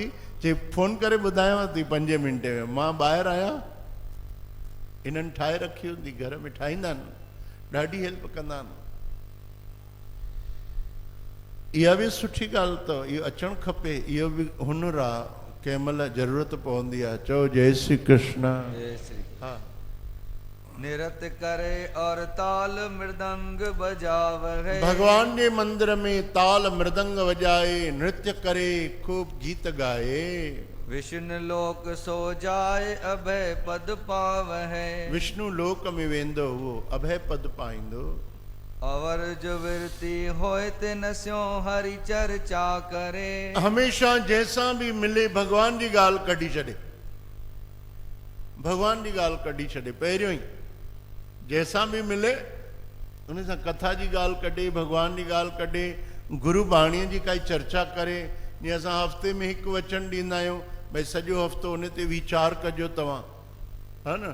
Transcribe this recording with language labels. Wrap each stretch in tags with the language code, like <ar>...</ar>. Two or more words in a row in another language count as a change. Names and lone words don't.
<sd>चई फ़ोन करे ॿुधायांव थी 5 मिंटे में, मां ॿाहिरि आहियां, इन्हनि ठाहे रखी हूंदी, घर में ठाहींदा आहिनि, ॾाढी हेल्प कंदा आहिनि। इहा बि सुठी ॻाल्हि अथव, इहो अचणु खपे, इहो बि हुनुर आहे, कंहिं महिल ज़रूरत पवंदी आहे। चओ जय श्री कृष्ण। जय श्री। हा।</sd> <pa>निरत करे और ताल मृदंग बजावै।</pa> <sd>भगवान जे मंदिर में ताल मृदंग वॼाए, नृत्य करे, खूब गीत गाए।</sd> <pa>विष्णु लोक सो जाए अभय पद पावै।</pa> <sd>विष्णु लोक में वेंदो उहो अभय पद पाईंदो।</sd> <pa>अवर जो विरती होए तिन स्यो हरि चर्चा करे।</pa> <sd>हमेशा</sd> <hi>जैसा भी मिले</hi> <sd>भगवान जी ॻाल्हि कढी छॾे, भगवान जी ॻाल्हि कढी छॾे। पहिरियों ई</sd> <hi>जैसा भी मिले</hi> <sd>उन सां कथा जी ॻाल्हि कढे, भगवान जी ॻाल्हि कढे, गुरु बाणीअ जी काई चर्चा करे। जीअं असां हफ़्ते में हिकु वचन ॾींदा आहियूं, भई सॼो हफ़्तो उन ते वीचार कजो तव्हां, हा न।</sd>